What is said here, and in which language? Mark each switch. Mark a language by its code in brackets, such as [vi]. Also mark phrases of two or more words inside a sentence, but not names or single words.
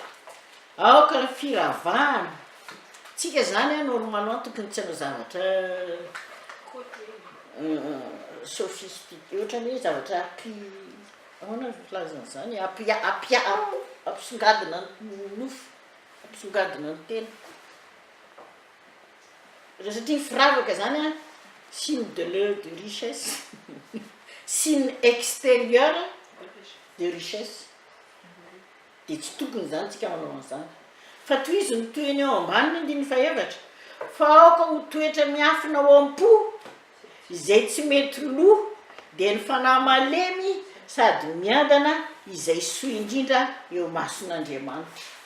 [mg] Aoka ny firavahana tsika zany a normalement tokony tsy hanao zavatra sophistiqué ohatrany hoe zavatra ahoana filazan'izany ampisongadina ny nofo, ampisongadina ny tena satria ny firavaka zany a [fr] signe de richesse signe extérieur de richesse [mg] de tsy tokony zany tsika manao an'izany fa toy izy ny toeny eo ambany ny andiny faevatra fa aoka ho toetra miafina ao am-po izay tsy mety loha de ny fanahy malemy sady miadana izay soa indrindra eo mason'Andriamanitra.